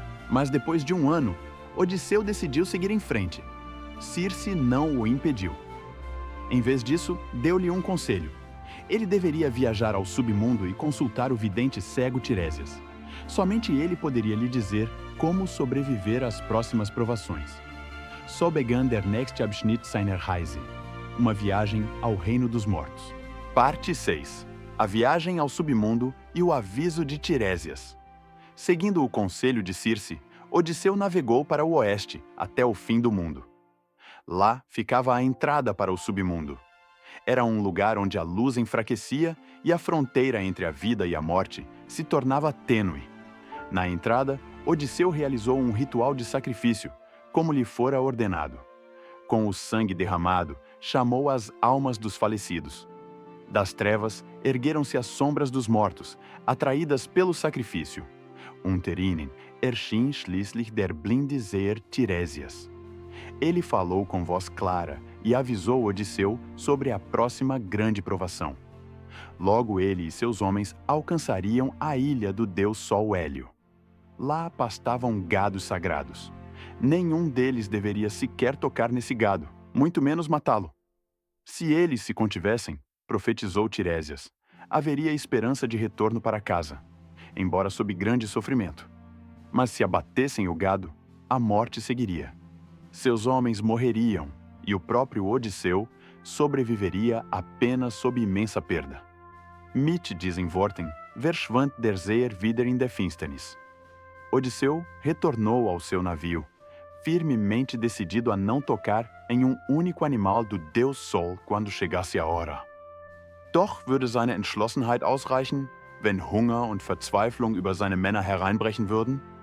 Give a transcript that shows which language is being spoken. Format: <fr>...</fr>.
<pt>Mas depois de um ano, Odisseu decidiu seguir em frente. Circe não o impediu. Em vez disso, deu-lhe um conselho. Ele deveria viajar ao submundo e consultar o vidente cego Tiresias. Somente ele poderia lhe dizer como sobreviver às próximas provações.</pt> <de>So begann der nächste Abschnitt seiner Reise.</de> <pt>Uma viagem ao reino dos mortos. Parte 6. A viagem ao submundo e o aviso de Tiresias. Seguindo o conselho de Circe, Odisseu navegou para o oeste, até o fim do mundo. Lá ficava a entrada para o submundo. Era um lugar onde a luz enfraquecia e a fronteira entre a vida e a morte se tornava tênue. Na entrada, Odisseu realizou um ritual de sacrifício, como lhe fora ordenado. Com o sangue derramado, chamou as almas dos falecidos. Das trevas, ergueram-se as sombras dos mortos, atraídas pelo sacrifício.</pt> <de>Unter ihnen erschien schließlich der blinde Seher Tiresias.</de> <pt>Ele falou com voz clara e avisou Odisseu sobre a próxima grande provação. Logo ele e seus homens alcançariam a ilha do deus Sol Hélio. Lá pastavam gados sagrados. Nenhum deles deveria sequer tocar nesse gado, muito menos matá-lo. Se eles se contivessem, profetizou Tiresias, haveria esperança de retorno para casa, embora sob grande sofrimento. Mas se abatessem o gado, a morte seguiria. Seus homens morreriam, e o próprio Odisseu sobreviveria apenas sob imensa perda.</pt> <de>Mit diesen Worten verschwand der Seher wieder in der Finsternis.</de> <pt>Odisseu retornou ao seu navio, firmemente decidido a não tocar em um único animal do Deus Sol quando chegasse a hora.</pt> <de>Doch würde seine Entschlossenheit ausreichen, wenn Hunger und Verzweiflung über seine Männer hereinbrechen würden?</de>